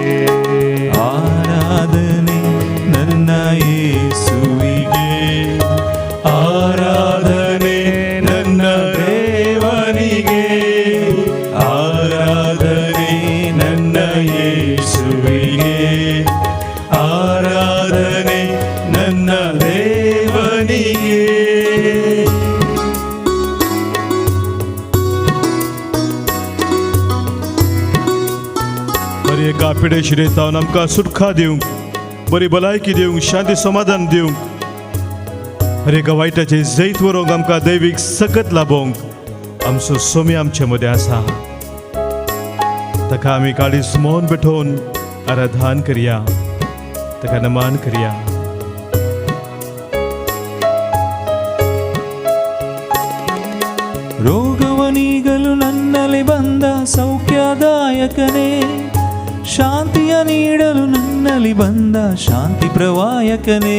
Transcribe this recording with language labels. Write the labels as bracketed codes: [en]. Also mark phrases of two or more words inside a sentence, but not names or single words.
[kn] ಆರಾಧನೆ ನನ್ನ ಯೇಸುವಿಗೆ, ಆರಾಧನೆ ನನ್ನ ದೇವನಿಗೆ, ಆರಾಧನೆ ನನ್ನ ಯೇಸುವಿಗೆ, ಆರಾಧನೆ ನನ್ನ ದೇವನಿಗೆ. [kok] बरी एका पिडे शिरयतावन आमकां सुटका दिवंक, बरी भलायकी दिवंक, शांती समाधान दिवंक, हर एका वायटाचे जैत व्हरूंक, आमकां दैवीक सकत लाभोवंक आमचो सोमी आमचे मदें आसा. ताका आमी काळीज मौन भेटोवन आराधन करया, ताका नमन करया. [kn] ರೋಗವನಿಗಲು ನನ್ನಲ್ಲಿ ಬಂದ ಸೌಖ್ಯದಾಯಕನೇ, ಶಾಂತಿಯ ನೀಡಲು ನನ್ನಲ್ಲಿ ಬಂದ ಶಾಂತಿ ಪ್ರವಾಯಕನೇ.